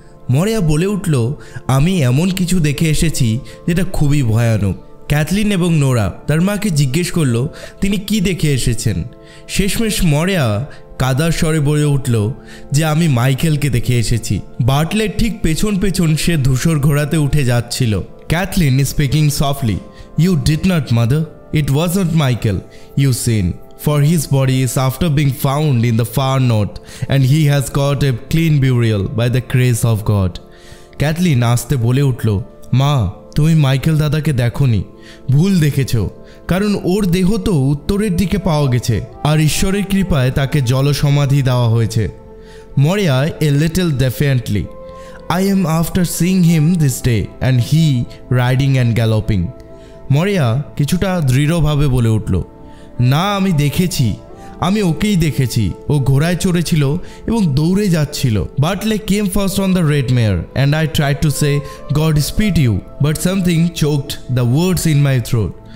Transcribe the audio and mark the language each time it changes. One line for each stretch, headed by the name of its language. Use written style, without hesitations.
Bangla: মরিয়া বলে উঠল, আমি এমন কিছু দেখে এসেছি যেটা খুবই ভয়ানক। ক্যাথলিন এবং নোরা তার মাকে জিজ্ঞেস করলো তিনি কি দেখে এসেছেন। শেষমেশ মরিয়া কাদার স্বরে বলে উঠল যে আমি মাইকেলকে দেখে এসেছি। বার্টলের ঠিক পেছন পেছন সে ধূসর ঘোড়াতে উঠে যাচ্ছিল।
English: Kathleen speaking softly, you did not mother, it was not Michael you seen, for his body is after being found in the far north and he has got a clean burial by the grace of God.
Bangla: Kathleen আস্তে বলে উঠল, মা তুমি Michael দাদাকে দেখোনি, ভুল দেখেছ, কারণ ওর দেহ তো উত্তরের দিকে পাওয়া গেছে আর ঈশ্বরের কৃপায় তাকে জলসমাধি দেওয়া হয়েছে।
English: Maurya a little defiantly, I am after seeing him this day and he riding and galloping.
Bangla: মরিয়া কিছুটা দৃঢ়ভাবে বলে উঠল, না আমি দেখেছি, আমি ওকেই দেখেছি, ও ঘোড়ায় চড়েছিল এবং দৌড়ে যাচ্ছিল।
English: Bartley came first on the red mare and I tried to say God speed you but something choked the words in my throat.